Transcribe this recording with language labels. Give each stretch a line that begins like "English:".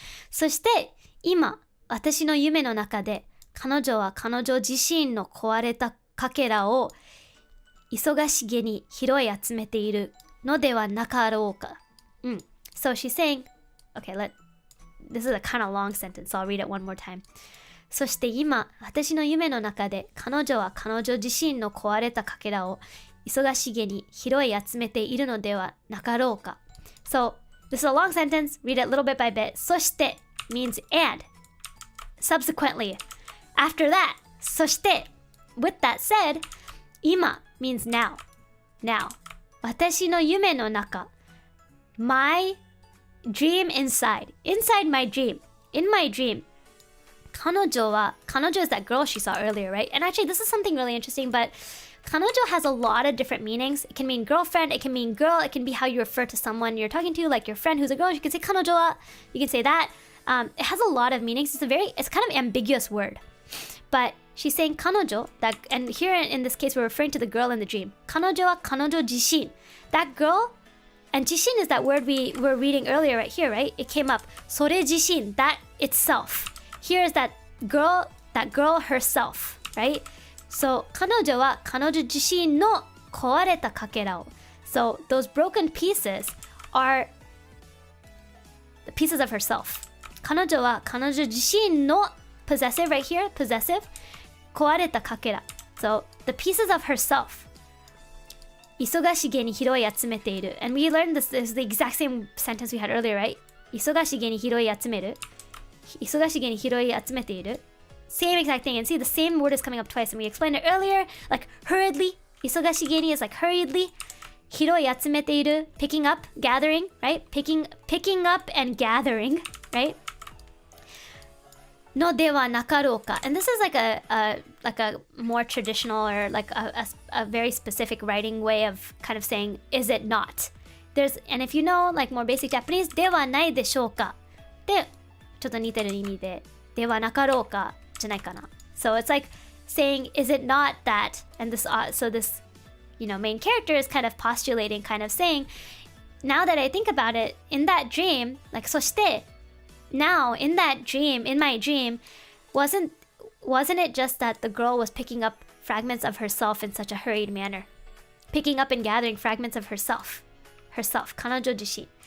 Japanese: そして、今、私の夢の中で、彼女は彼女自身の壊れたかけらを忙しげに拾い集めているのではなかろうか。
English: So she's saying, okay, this is a kind of long sentence, so I'll read it one more time.
Japanese: そして今、私の夢の中で彼女は彼女自身の壊れたかけらを忙しげに拾い集めているのではなかろうか。
English: So, this is a long sentence, read it little bit by bit. そして means and. Subsequently, after that, そして with that said, 今 means now. Now,
Japanese: 私の夢の中
English: my dream inside my dream, in my dream, 彼女 is that girl she saw earlier, right? And actually this is something really interesting, but 彼女 has a lot of different meanings. It can mean girlfriend, it can mean girl, it can be how you refer to someone you're talking to, like your friend who's a girl. You can say 彼女は, you can say that. It has a lot of meanings. It's kind of ambiguous word. But she's saying 彼女, that, and here in this case we're referring to the girl in the dream.
Japanese: 彼女は彼女自身.
English: That girl, and 自身 is that word we were reading earlier right here, right? It came up.
Japanese: それ自身,
English: that itself. Here is that girl herself, right?
Japanese: So 彼女は彼女自身の壊れたかけらを.
English: So those broken pieces are the pieces of herself.
Japanese: 彼女は彼女自身の
English: possessive right here, possessive,
Japanese: 壊れたかけら.
English: So the pieces of herself.
Japanese: 忙しげに拾い集めている.
English: And we learned this is the exact same sentence we had earlier, right?
Japanese: 忙しげに拾い集める. 忙しげに拾い集めている.
English: Same exact thing. And see, the same word is coming up twice. And we explained it earlier, like hurriedly. 忙しげに is like hurriedly.
Japanese: 拾い集めている.
English: Picking up, gathering, right? Picking up and gathering, right?
Japanese: のではなかろうか.
English: And this is like a more traditional or like a very specific writing way of kind of saying, is it not? And if you know like more basic Japanese,
Japanese: ではないでしょうか. で、ちょっと似てる意味で、ではなかろうかじゃないかな.
English: So it's like saying, is it not that? And this, so this, you know, main character is kind of postulating, kind of saying, now that I think about it, in that dream, like そして now in that dream, in my dream, wasn't it just that the girl was picking up fragments of herself in such a hurried manner, picking up and gathering fragments of herself, 彼女自身.